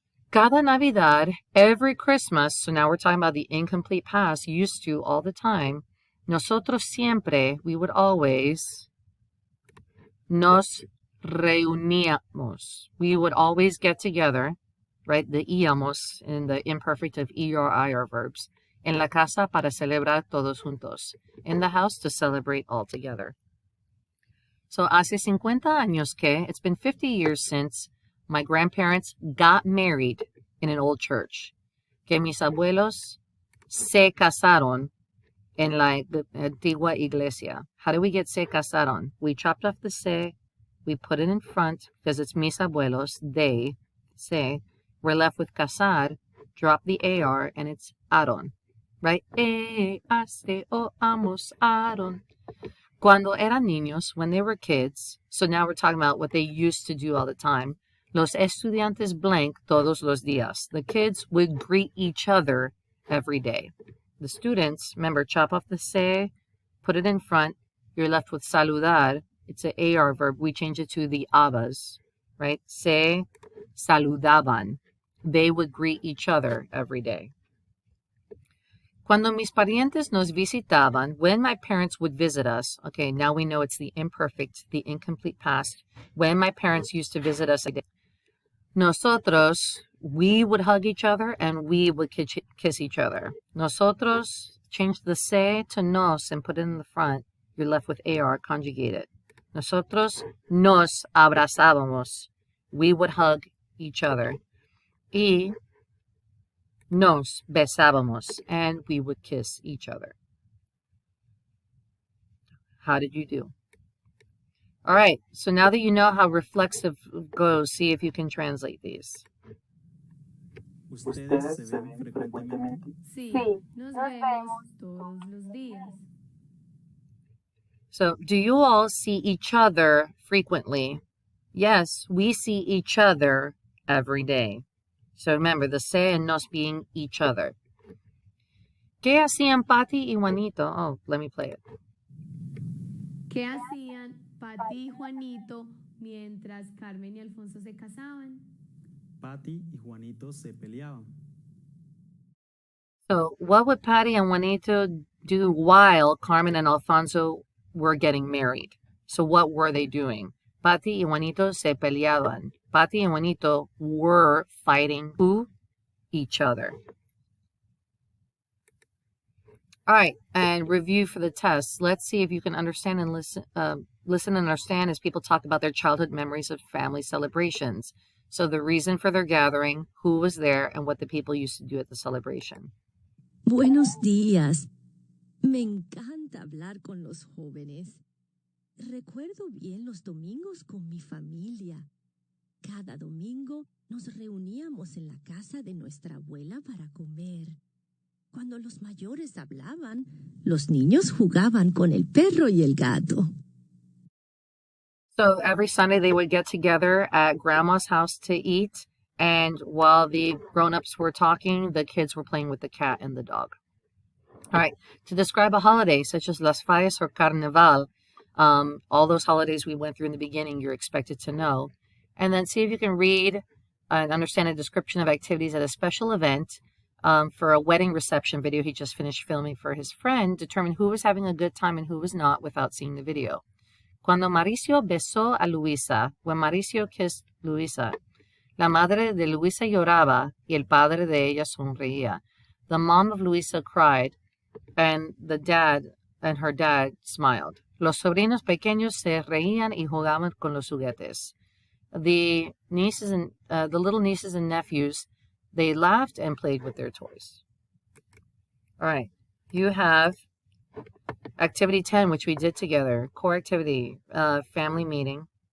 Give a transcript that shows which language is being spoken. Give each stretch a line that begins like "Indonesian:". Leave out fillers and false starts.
Spanish: Cada Navidad,
English: every Christmas, so now we're talking about the incomplete past, used to all the time.
Spanish: Nosotros siempre,
English: we would always,
Spanish: nos reuníamos.
English: We would always get together, right? The íamos in the imperfect of I or I are verbs.
Spanish: En la casa para celebrar todos juntos.
English: In the house to celebrate all together. So
Spanish: hace 50 años que,
English: it's been 50 years since my grandparents got married in an old church.
Spanish: Que mis abuelos se casaron en la antigua iglesia.
English: How do we get se casaron? We chopped off the se, we put it in front because it's
Spanish: mis abuelos,
English: they, se. We're left with casar, drop the AR, and it's aron, right? Se o amos aron.
Spanish: Cuando eran niños,
English: when they were kids, so now we're talking about what they used to do all the time.
Spanish: Los estudiantes blank todos los días.
English: The kids would greet each other every day. The students, remember, chop off the se, put it in front. You're left with saludar. It's an AR verb. We change it to the abas, right?
Spanish: Se saludaban.
English: They would greet each other every day.
Spanish: Cuando mis parientes nos visitaban,
English: when my parents would visit us, okay, now we know it's the imperfect, the incomplete past. When my parents used to visit us, nosotros, we would hug each other and we would kiss each other. Nosotros, change the se to nos and put it in the front. You're left with AR, conjugate it.
Spanish: Nosotros nos abrazábamos.
English: We would hug each other.
Spanish: Y nos besábamos,
English: and we would kiss each other. How did you do? All right, so now that you know how reflexive goes, see if you can translate these.
Spanish: ¿Ustedes se ven frecuentemente? Sí, nos vemos todos los días.
English: So, do you all see each other frequently? Yes, we see each other every day. So remember, the se and nos being each other.
Spanish: ¿Qué hacían Patty y Juanito?
English: Oh, let me play it.
Spanish: ¿Qué hacían Pati y Juanito mientras Carmen y Alfonso se casaban? Patty y Juanito se peleaban.
English: So what would Patty and Juanito do while Carmen and Alfonso were getting married? So what were they doing?
Spanish: Patty y Juanito se peleaban.
English: Patty and Juanito were fighting who? Each other. All right, and review for the test. Let's see if you can understand and listen and understand as people talk about their childhood memories of family celebrations. So the reason for their gathering, who was there, and what the people used to do at the celebration.
Spanish: Buenos días. Me encanta hablar con los jóvenes. Recuerdo bien los domingos con mi familia. Cada domingo nos reuníamos en la casa de nuestra abuela para comer. Cuando los mayores hablaban, los niños jugaban con el perro y el gato.
English: So every Sunday they would get together at Grandma's house to eat, and while the grown-ups were talking, the kids were playing with the cat and the dog. All right, to describe a holiday such as Las Fallas or Carnaval, all those holidays we went through in the beginning, you're expected to know. And then see if you can read and understand a description of activities at a special event. For a wedding reception video he just finished filming for his friend, determine who was having a good time and who was not without seeing the video.
Spanish: Cuando Mauricio besó a Luisa,
English: when Mauricio kissed Luisa,
Spanish: la madre de Luisa lloraba y el padre de ella sonreía.
English: The mom of Luisa cried, and the dad and her dad smiled.
Spanish: Los sobrinos pequeños se reían y jugaban con los juguetes.
English: The nieces and the little nieces and nephews, they laughed and played with their toys. All right, you have activity 10, which we did together, core activity, family meeting.